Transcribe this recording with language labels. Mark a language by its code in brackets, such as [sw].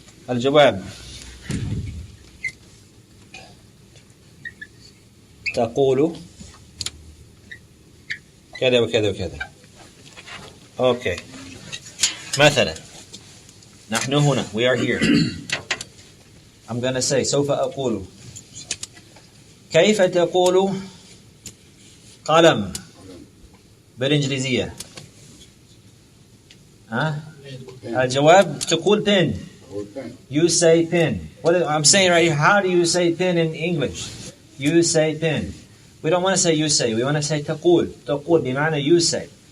[ar] الجواب تقول كذا وكذا وكذا. [en] Okay. [ar] مثلا, نحن هنا, [en] we are here. I'm going to say [ar] سوف أقول كيف تقول قلم بالإنجليزية. الجواب تقول pen. [en] You say pen. I'm saying right here, how do you say pen in English? You say pen. We don't want to say you say. We want to say تقول. تقول بمعنى you say.